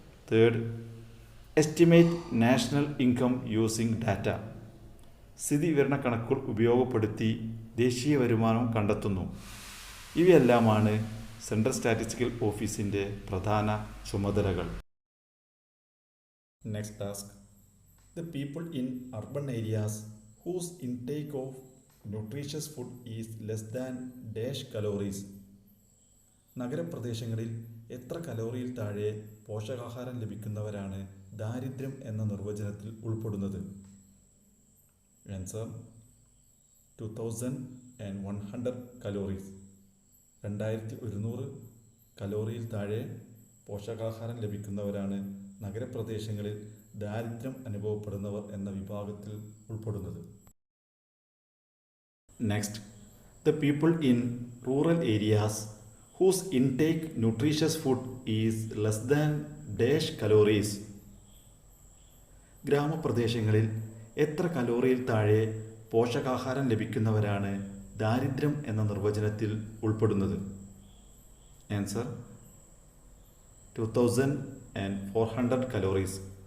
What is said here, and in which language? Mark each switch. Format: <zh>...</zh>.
<en>Third, estimate national income using data.</en> <ml>സ്ഥിതി വിവരണ കണക്കുകൾ ഉപയോഗപ്പെടുത്തി ദേശീയ വരുമാനം കണ്ടെത്തുന്നു. ഇവയെല്ലാമാണ് സെൻട്രൽ സ്റ്റാറ്റിസ്റ്റിക്കൽ ഓഫീസിൻ്റെ പ്രധാന ചുമതലകൾ.</ml> <en>Next task, the people in urban areas whose intake of nutritious food is less than dash calories.</en> <ml>നഗരപ്രദേശങ്ങളിൽ എത്ര കലോറിയിൽ താഴെ പോഷകാഹാരം ലഭിക്കുന്നവരാണ് ദാരിദ്ര്യം എന്ന നിർവചനത്തിൽ ഉൾപ്പെടുന്നത്?</ml> <en>Answer, 2100 calories.</en> <ml>2100 കലോറിയിൽ താഴെ പോഷകാഹാരം ലഭിക്കുന്നവരാണ് നഗരപ്രദേശങ്ങളിൽ ദാരിദ്ര്യം അനുഭവപ്പെടുന്നവർ എന്ന വിഭാഗത്തിൽ ഉൾപ്പെടുന്നത്.</ml> <en>Next, the people in rural areas whose intake nutritious food is less than dash calories.</en> <ml>ഗ്രാമപ്രദേശങ്ങളിൽ എത്ര കലോറിയിൽ താഴെ പോഷകാഹാരം ലഭിക്കുന്നവരാണ് ദാരിദ്ര്യം എന്ന നിർവചനത്തിൽ ഉൾപ്പെടുന്നത്?</ml> <en>Answer, 2400 calories.</en>